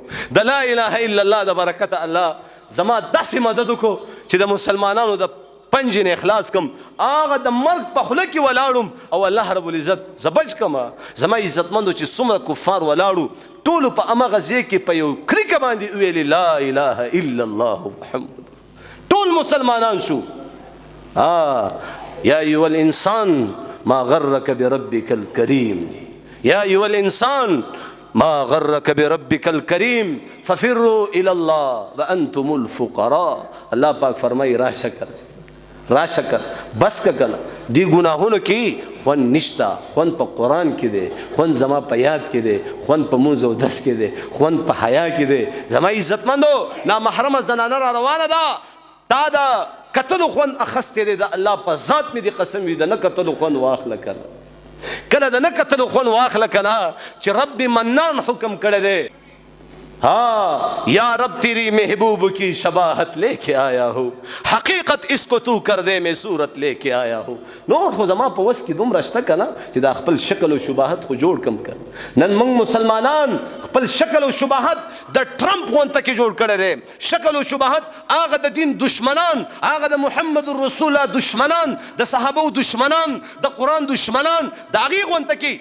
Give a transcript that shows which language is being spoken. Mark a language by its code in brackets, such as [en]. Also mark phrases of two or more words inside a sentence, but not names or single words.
[ps] د [ar] لا اله الا الله [ps] د برکته الله زما داسې مدد وکړو چې د مسلمانانو د پنجې نه اخلاص کم. هغه د مرګ په خوله کې ولاړم او [ar] الله رب العزت [ps] زه بچ کما. زما عزتمندو چې څومره کفار ولاړو ټولو په همغه ځای کې په یو کریکه باندې وویلې [ar] لا اله الا الله محمد. [ps] ټول مسلمانان شو. [ar] یا ایها الانسان ما غرک بربک الکریم، یا ایها الانسان ما غرک بربک الکریم ففروا الی الله وانتم الفقراء. [ps] الله پاک فرمایي راشه بس که کنه دی گناهونو کې خوند نشته. خوند په قرآن کې دی، خوند زما په یاد کې دی، خوند په مونځ او دس کې دی، خوند په حیا کې دی. زما عزتمندو نامحرمه زنانه را روانه ده، تا د کتلو خوند اخستی دی. د الله په ذات مې دې قسم وي د نه کتلو خوند واخله کنه. کله د نه کتلو خوند واخله کنه چې [ar] رب منان [ps] حکم کړی دی. [hi] हाँ या रब तेरी महबूब की शबाहत लेके आया हो, हकीकत इसको तू कर दे मैं सूरत लेके आया हो. [ps] نور خو زما په وس کې دومره شته که نه چې دا خپل شکل او شباهت خو جوړ کم کړ. نن موږ مسلمانان خپل شکل او شباهت د ټرمپ غونته کې جوړ کړی دی. شکل او شباهت هغه د دین دشمنان، هغه د [ar] محمد رسول الله [ps] دشمنان، د صحابو دشمنان، د قرآن دشمنان د هغې غونته کې.